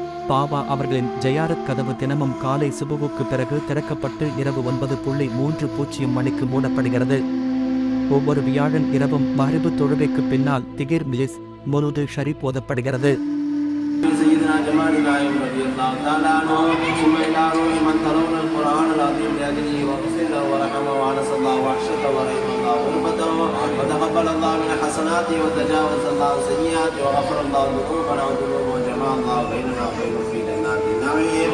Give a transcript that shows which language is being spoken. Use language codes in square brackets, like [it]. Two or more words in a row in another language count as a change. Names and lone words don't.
[ta] பாவா அவர்களின் ஜயாரத் கதவு தினமும் காலை சுபுவுக்கு பிறகு திறக்கப்பட்டு இரவு 9:30 மணிக்கு மூடப்படுகிறது. ஒவ்வொரு வியாழன் இரவும் மஹ்ரிபு தொழுகைக்கு பின்னால் திகிர் மிஜிஸ் முருது ஷரீப் ஓதப்படுகிறது. [ar] سيدنا جمال النايم رضي الله تعالى عنه ثم إلى روح من تلون القرآن العظيم لأجله واغفر له ورحمه وعنس الله وحشته ورحم الله غربته وتقبل الله من حسناته وتجاوز الله سيئاته وغفر الله ذنوبنا وذنوبه وجمع الله بيننا وبينه في جنات النعيم.